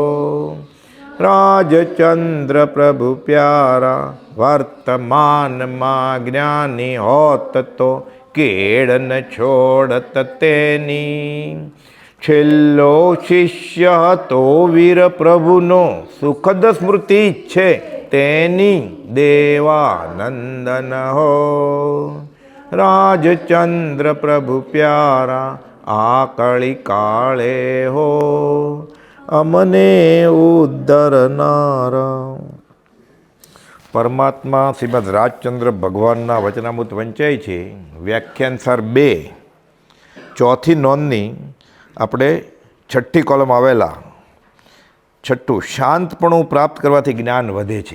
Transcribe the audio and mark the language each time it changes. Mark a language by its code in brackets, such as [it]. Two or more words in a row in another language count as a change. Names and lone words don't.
[gu] રાજચંદ્ર પ્રભુ પ્યારા વર્તમાન માં જ્ઞાની હોત તો કેડ ન છોડત તેની છેલ્લો શિષ્ય તો વીર પ્રભુનો સુખદ સ્મૃતિ છે તેની દેવાનંદન હો રાજચંદ્ર પ્રભુ પ્યારા આકળી કાળે હો અમને ઉદ્ધરનારા। परमात्मा श्रीमद રાજચંદ્ર ભગવાનના વચનામૃત વંચાય છે વ્યાખ્યાનસાર 2 ચોથી નોંધની આપણે છઠ્ઠી કોલમ આવેલા છઠ્ઠું શાંતપણું પ્રાપ્ત કરવાથી જ્ઞાન વધે છે।